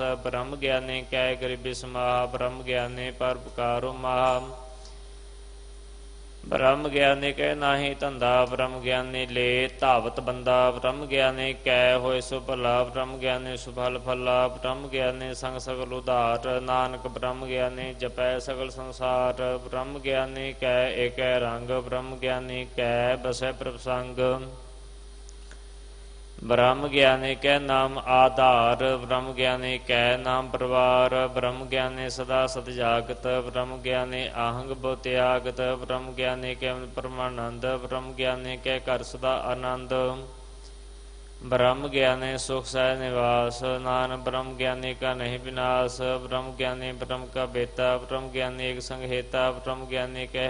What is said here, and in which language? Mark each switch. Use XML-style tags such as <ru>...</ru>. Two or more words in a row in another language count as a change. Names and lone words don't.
<pa>ਬ੍ਰਹਮ ਗਿਆਨੀ ਕੈ ਗਰੀਬੀ ਸਮਾਹ, ਬ੍ਰਹਮ ਗਿਆਨੀ ਪਰਉਪਕਾਰੋ ਮਾਹ। ਬ੍ਰਹਮ ਗਿਆਨੀ ਕੇ ਨਾਹੀ ਧੰਧਾ, ਬ੍ਰਹਮ ਗਿਆਨੀ ਲੇ ਧਾਵਤ ਬੰਧਾ। ਬ੍ਰਹਮ ਗਿਆਨੀ ਕੈ ਹੋਏ ਸੋ ਭਲਾ, ਬ੍ਰਹਮ ਗਿਆਨੀ ਸੁਫਲ ਫਲਾ। ਬ੍ਰਹਮ ਗਿਆਨੀ ਸੰਗ ਸਗਲ ਉਧਾਰ, ਨਾਨਕ ਬ੍ਰਹਮ ਗਿਆਨੀ ਜਪੈ ਸਗਲ ਸੰਸਾਰ। ਬ੍ਰਹਮ ਗਿਆਨੀ ਕੈ ਏਕ ਰੰਗ, ਬ੍ਰਹਮ ਗਿਆਨੀ ਕੈ ਬਸੈ ਪ੍ਰਭ ਸੰਗ। ਬ੍ਰਹਮ ਗਿਆਨੀ ਕੈ ਨਾਮ ਆਧਾਰ, ਬ੍ਰਹਮ ਗਿਆਨੀ ਕੈ ਨਾਮ ਪਰਿਵਾਰ, ਬ੍ਰਹਮ ਗਿਆਨੀ ਸਦਾ ਸਤ ਜਾਗਤ, ਬ੍ਰਹਮ ਗਿਆਨੀ ਅਹੰਗ ਬੋ ਤਿਆਗਤ, ਬ੍ਰਹਮ ਗਿਆਨੀ ਕੈ ਪਰਮਾਨੰਦ, ਬ੍ਰਹਮ ਗਿਆਨੀ ਕੈ ਕਰ ਸਦਾ ਅਨੰਦ, ਬ੍ਰਹਮ ਗਿਆਨੀ ਸੁਖ ਸਹ ਨਿਵਾਸ, ਨਾਨਕ ਬ੍ਰਹਮ ਗਿਆਨੀ ਕਾ ਨਹੀਂ ਬਿਨਾਸ, ਬ੍ਰਹਮ ਗਿਆਨੀ ਬ੍ਰਹਮ ਕਾ ਬੇਤਾ, ਬ੍ਰਹਮ ਗਿਆਨੀ ਏਕ ਸੰਗ ਹੇਤਾ, ਬ੍ਰਹਮ ਗਿਆਨੀ ਕਹ</pa>